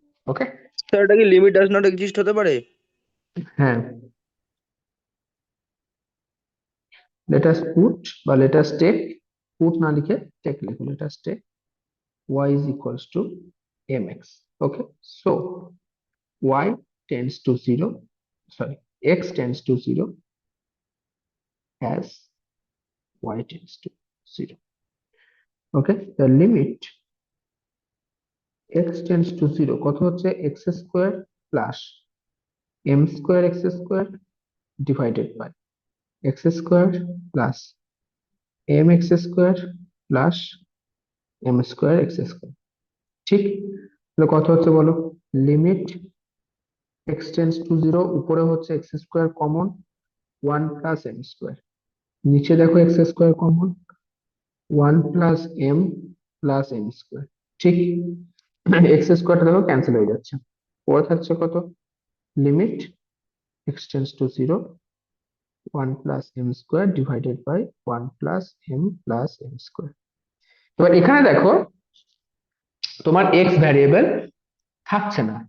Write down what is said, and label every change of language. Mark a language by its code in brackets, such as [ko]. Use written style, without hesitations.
[en] okay, [bn] sir এটা কি limit does not exist হতে পারে? হ্যাঁ। [en] let us put, বা let us take, [bn] পুট না লিখে টেক লিখো, [en] Let us take y is equals to mx. Okay, so y tends to 0, sorry, x tends to 0 as y tends to 0. Okay, the limit x tends to 0 [bn] কত হচ্ছে? [en] x² plus m² x² divided by x² plus mx² plus m²x²। [bn] ঠিক, তাহলে কত হচ্ছে বলো? [en] limit x tends to 0, [bn] উপরে হচ্ছে [en] x² common, 1 plus m², [bn] নিচে দেখো [en] x² common, 1 plus m plus m²। [bn] ঠিক, x² দেখো ক্যান্সেল হয়ে যাচ্ছে, পরে থাকছে কত? Limit [en] x tends to 0, 1 plus m square divided by 1 plus m square. [bn] এবার এখানে দেখো তোমার এক্স ভ্যারিয়েবল থাকছে না।